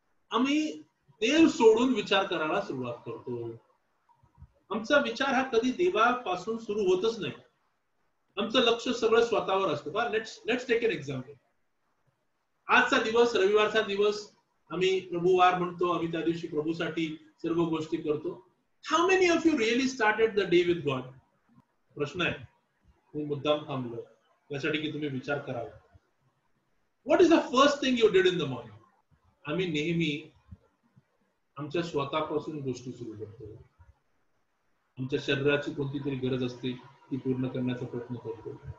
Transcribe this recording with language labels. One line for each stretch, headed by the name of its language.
Marathi: आम्ही देव सोडून विचार करायला सुरुवात करतो. आमचा विचार हा कधी देवापासून सुरू होतच नाही. आमचं लक्ष सगळं स्वतःवर असतं.
English: Let's take an example.
Marathi: आजचा दिवस, रविवारचा दिवस, आम्ही प्रभुवार म्हणतो. आम्ही त्या दिवशी प्रभूसाठी सर्व गोष्टी करतो.
English: How many of you really started the day with God?
Marathi: प्रश्न आहे. मी मुद्दाम थांबलो यासाठी की तुम्ही विचार करावा.
English: What is the first thing you did in the morning?
Marathi: आम्ही नेहमी आमच्या स्वतःपासून गोष्टी सुरू करतो. आमच्या शरीराची कोणती तरी गरज असते ती पूर्ण करण्याचा प्रयत्न करतो.